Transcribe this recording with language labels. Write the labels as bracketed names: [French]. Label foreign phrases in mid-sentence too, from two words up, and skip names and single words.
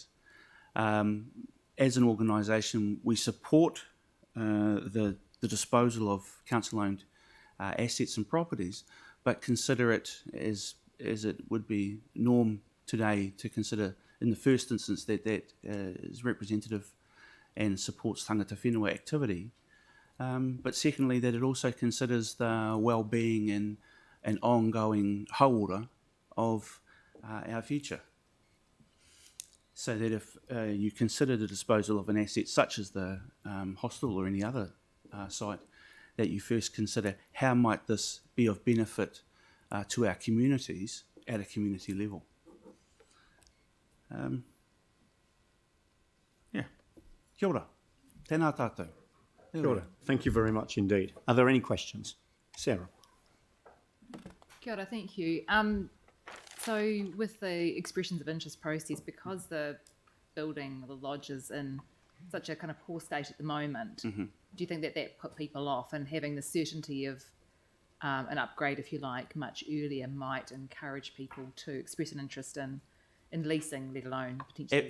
[English] As an organisation, we support the disposal of council-owned assets and properties, but consider it as it would be norm today to consider in the first instance that is representative and supports [Māori] tangata whenua [English] activity, but secondly that it also considers the well-being and ongoing hauora of our future. So that if you consider the disposal of an asset such as the hostel or any other site, that you first consider how might this be of benefit to our communities at a community level. [Māori] Kia ora. Tēnā tātou. Kia ora. [English] Thank you very much indeed. Are there any questions? Sarah. [Māori] Kia ora, [English] thank you. So with the expressions of interest process, because the building, the lodge is in such a kind of poor state at the moment, do you think that put people off, and having the certainty of an upgrade, if you like, much earlier might encourage people to express an interest in leasing, let alone potentially?